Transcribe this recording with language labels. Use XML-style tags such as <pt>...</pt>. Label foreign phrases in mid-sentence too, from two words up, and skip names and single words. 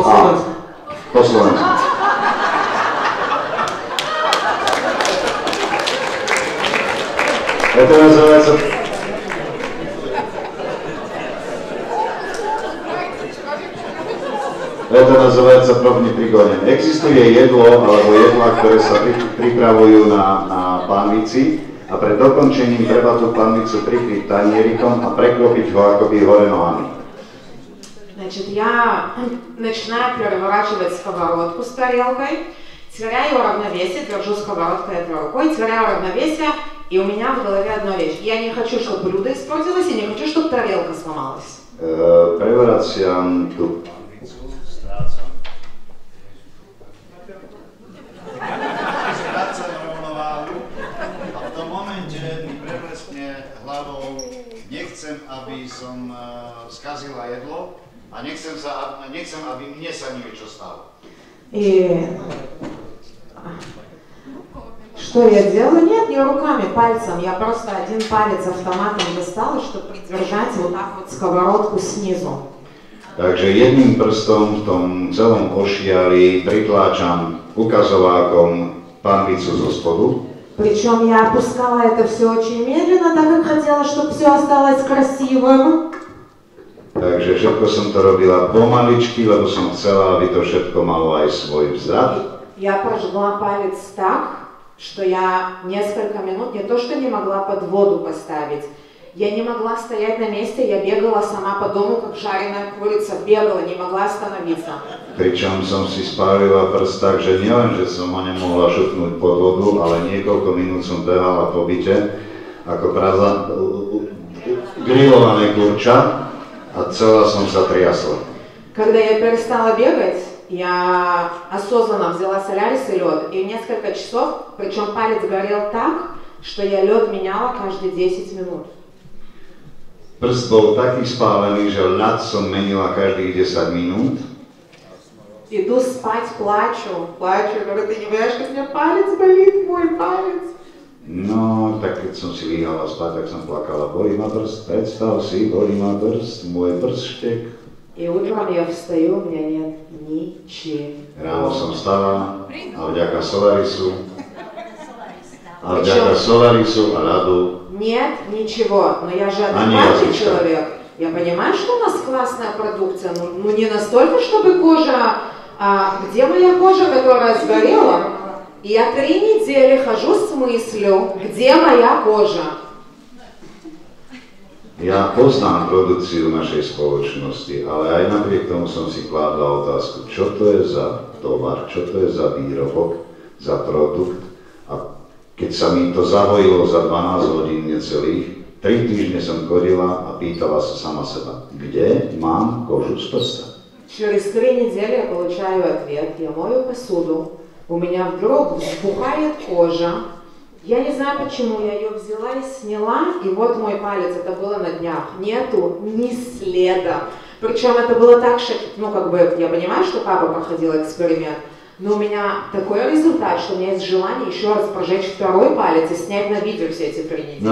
<ru>По-словенски. Это называется... Это называется</ru> <sk>provný prigoň. Existuje jedlo alebo jedlá, ktoré sa pripravujú na pánvici a pred dokončením treba tú pánvicu prikryť tanierikom a preklopiť ho akoby hore nohami.</sk> <ru>Значит, я начинаю переворачивать сковородку с тарелкой, теряю равновесие, держу сковородку этой рукой, теряю равновесие, и у меня в голове одна вещь. Я не хочу, чтобы блюдо испортилось, и не хочу, чтобы тарелка сломалась.</ru> <sk>Prevraciam tú nechcem, aby som skazila jedlo a nechcem, aby mne sa niečo stalo.</sk> <ru>И что я делаю? Нет, не руками, пальцем. Я просто один палец автоматом достала, чтобы придержать вот так вот сковородку снизу.</ru> <sk>Takže jedným prstom v tom celom ošiali pritláčam ukazovákom pánvicu zo spodu.</sk> <ru>Причем я опускала это все очень медленно, так как хотела, чтобы все осталось красивым.</ru> <sk>Takže všetko som to robila pomaličky, lebo som chcela, aby to všetko malo aj svoj vzad.</sk> <ru>Я прожгла палец так, что я несколько минут не то что не могла под воду поставить, я не могла стоять на месте, я бегала сама по дому, как жареная курица, бегала, не могла остановиться.</ru> <sk>Pričom som si spálila prst tak, že nielen, že som ho nemohla šupnúť pod vodu, ale niekoľko minút som behala po byte, ako grillované kurča a celá som sa triasla.</sk> <ru>Когда я перестала бегать, я осознанно взяла Солярис и лед, и несколько часов, причем палец горел так, что я лед меняла каждые 10 минут.</ru> <sk>Prst bol taký spálený, že ľad som menila každých 10 minút.</sk> <ru>Иду спать, плачу, говорю, ты не понимаешь, как у меня палец болит, мой палец.</ru> <sk>No, tak keď som si líhala spať, tak som plakala, bolí ma prst, predstav si, bolí ma prst, môj prstštek.</sk> <ru>И утром я встаю, у меня нет ничего.</ru> <sk>Ráno som vstala a vďaka Solarisu a ľadu.</sk> <ru>Нет ничего, но я же адекватный человек. Я понимаю, что у нас классная продукция, но не настолько, чтобы кожа... где моя кожа, которая сгорела? И я 3 недели хожу с мыслью, где моя кожа?</ru> <sk>Ja poznám produkciu našej spoločnosti, ale aj napriek tomu som si kládla otázku, čo to je za tovar, čo to je za výrobok, za produkt. A keď sa mi to zahojilo za 12 hodín necelých, 3 týždne som chodila a pýtala sa sama seba, kde mám kožu z prsta.</sk> <ru>Через 3 недели я получаю ответ, я мою посуду, у меня вдруг взбухает кожа. Я не знаю почему, я ее взяла и сняла, и вот мой палец, это было на днях, нету ни следа. Причем это было так, что, я понимаю, что папа проходил эксперимент, Но у меня такой результат, что у меня есть желание еще раз прожечь второй палец и снять на видео все эти 3 недели.</ru>